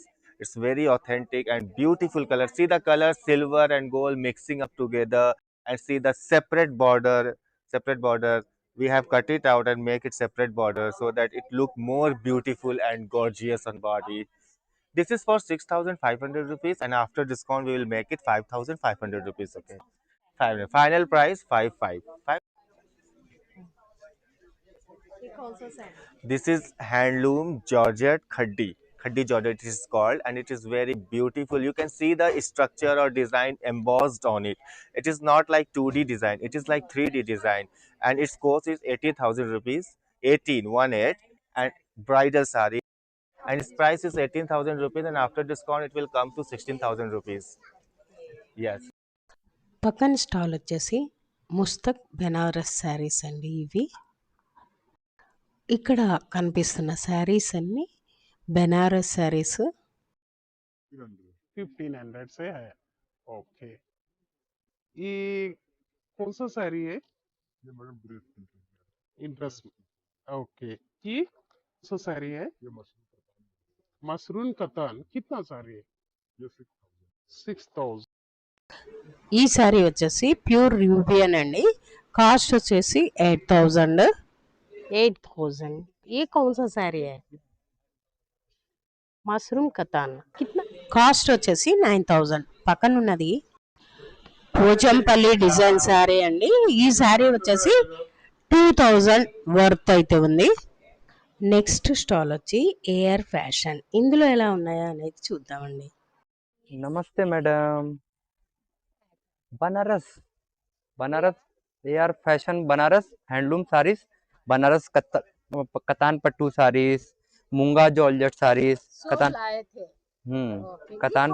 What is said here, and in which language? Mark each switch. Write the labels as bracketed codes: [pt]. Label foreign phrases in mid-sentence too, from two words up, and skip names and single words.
[en] It's very authentic and beautiful color. See the color silver and gold mixing up together, and see the separate border. Separate border. We have cut it out and make it separate border so that it look more beautiful and gorgeous on body. This is for 6,500 rupees, and after discount we will make it 5,500 rupees. Okay. Final price 5,500. [hi] ये कौन सा साड़ी? [en] This is handloom Georgette Khaddi. Khaddi Georgette it is called, and it is very beautiful. You can see the structure or design embossed on it. It is not like 2D design, it is like 3D design, and its cost is 80,000 rupees, 18, and bridal sari. And its price is 18,000 rupees, and after discount it will come to 16,000 rupees. Yes. [te] పక్కన స్టాల్ వచ్చేసి ముస్తక్ బెనారస్ శారీస్ అండి. ఇవి ఇక్కడ కనిపిస్తున్న శారీస్ అన్ని బెనారస్ శారీస్. [hi] 1500 से है। ओके, ये कौन सा साड़ी है? ये [en] madam dress print [hi] है। इंटरेस्ट। ओके, ये कौन सा साड़ी है? ये मसरून कतान कितना साड़ी है? ये 6,000। [te] ఈ శారీ వచ్చేసి ప్యూర్ యూబియన్ అండి. కాస్ట్ వచ్చేసి 8,000. 8,000. [hi] ये कौन सा साड़ी है? [te] మష్రూమ్ కతాన్. కిतना కాస్ట్ వచ్చేసి 9,000. పక్కన ఉన్నది పోచంపల్లి [en] design saree [te] అండి. ఈ శారీ వచ్చేసి 2,000 వర్త్ అయితే ఉంది. [en] next stall [te] వచ్చి ఏఆర్ ఫ్యాషన్. ఇందులో ఎలా ఉన్నాయో అనేది చూద్దామండి. [hi] नमस्ते मैडम। बनारस बनारस एआर फैशन बनारस हैंडलूम साड़ीज, बनारस कतान पट्टू साड़ीज, मूंगा जॉर्जेट साड़ीज, कतान कतान